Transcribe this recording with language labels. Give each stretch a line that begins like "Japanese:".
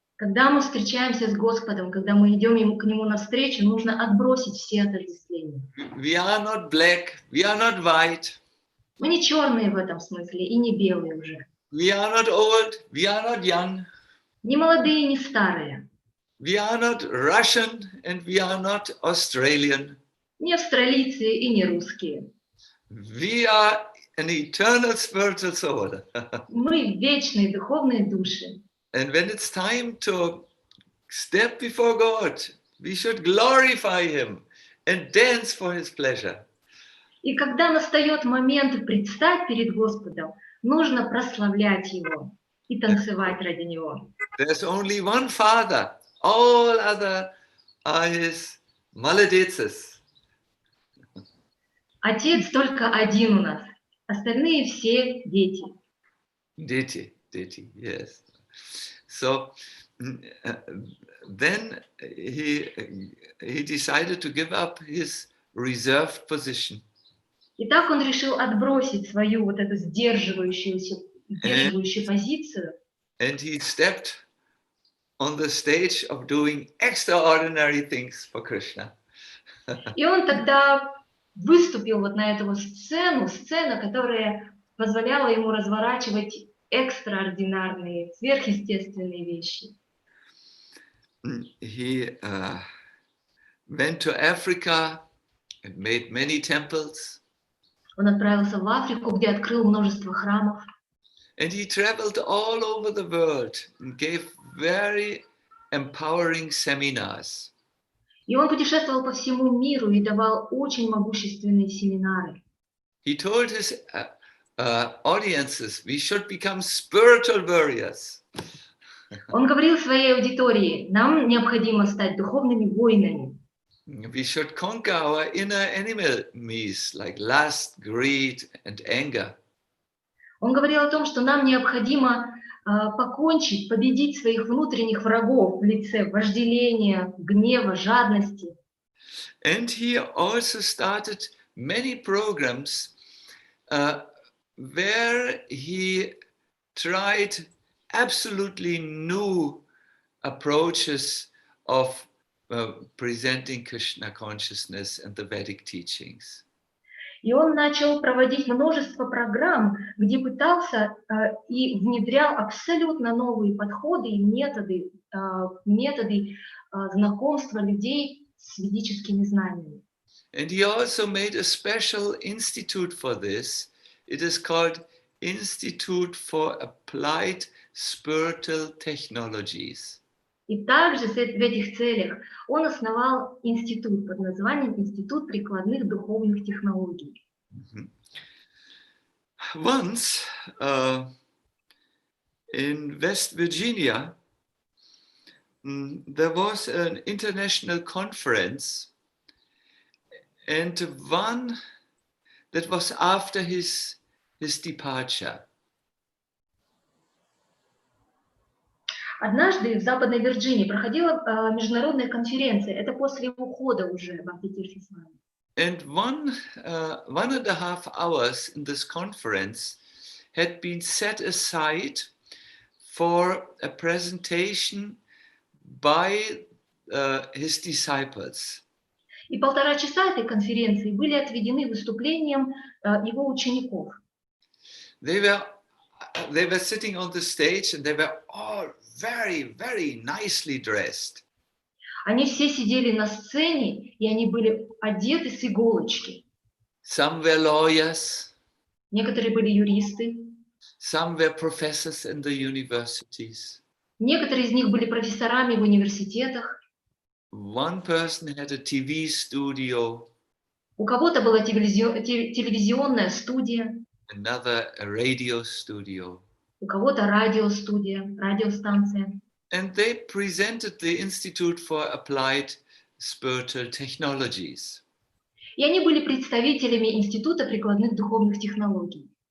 Russian: Когда мы встречаемся с Господом, когда мы идем к Нему навстречу, нужно отбросить все отождествления.
English: We are not black, we are not white.
Russian: Мы не черные в этом смысле и не белые уже.
English: We are not old, we are not young.
Russian: Не молодые, не старые.
English: We are not Russian and we are not Australian.
Russian: Не австралийцы и не русские.
English: We are an eternal spiritual soul.
Russian: Мы вечные духовные души.
English: And when it's time to step before God, we should glorify Him and dance for His pleasure.
Russian: И когда настает момент предстать перед Господом, нужно прославлять Его и танцевать ради Него.
English: There's only one Father. All other are His maladetses.
Russian: Отец только один у нас. Остальные все дети.
English: Deity, yes. So then he decided to give up his reserved position.
Russian: И так он решил отбросить свою вот эту сдерживающую позицию.
English: And he stepped on the stage of doing extraordinary things for Krishna.
Russian: И он тогда выступил вот на эту сцену, которая позволяла ему разворачивать экстраординарные, сверхъестественные вещи.
English: He went to Africa and made many temples.
Russian: Он отправился в Африку, где открыл множество храмов.
English: And he traveled all over the world and gave very empowering seminars.
Russian: И он путешествовал по всему миру и давал очень могущественные семинары.
English: He told his audiences, we should become spiritual warriors.
Russian: Он говорил своей аудитории, нам необходимо стать духовными воинами.
English: We should conquer our inner enemies like lust, greed, and anger.
Russian: Он говорил о том, что нам необходимо покончить, победить своих внутренних врагов в лице вожделения, гнева, жадности.
English: And he also started many programs where he tried absolutely new approaches of presenting Krishna consciousness and the Vedic teachings.
Russian: И он начал проводить множество программ, где пытался и внедрял абсолютно новые подходы и методы знакомства людей с ведическими знаниями.
English: And he also made a special institute for this. It is called Institute for Applied Spiritual Technologies.
Russian: И также в этих целях он основал институт под названием Институт прикладных духовных технологий.
English: Once in West Virginia, there was an international conference, and one that was after his departure.
Russian: Однажды в Западной Вирджинии проходила международная конференция. Это после его ухода уже Бхактитиртха Свами.
English: And 1.5 hours in this conference had been set aside for a presentation by his disciples.
Russian: И 1,5 часа этой конференции были отведены выступлением его учеников.
English: They were sitting on the stage and they were all very, very nicely dressed.
Russian: Они все sидели на сцене, и они были одеты с иголочки.
English: Some were lawyers.
Russian: Некоторые были юристы.
English: Some were professors in the universities.
Russian: Некоторые из них были профессорами в университетах.
English: One person had a TV studio.
Russian: У кого-то была телевизионная студия.
English: Another a radio studio.
Russian: У кого-то радиостудия, радиостанция.
English: And they presented the Institute for Applied Spiritual Technologies.
Russian: И они были представителями Института прикладных духовных технологий.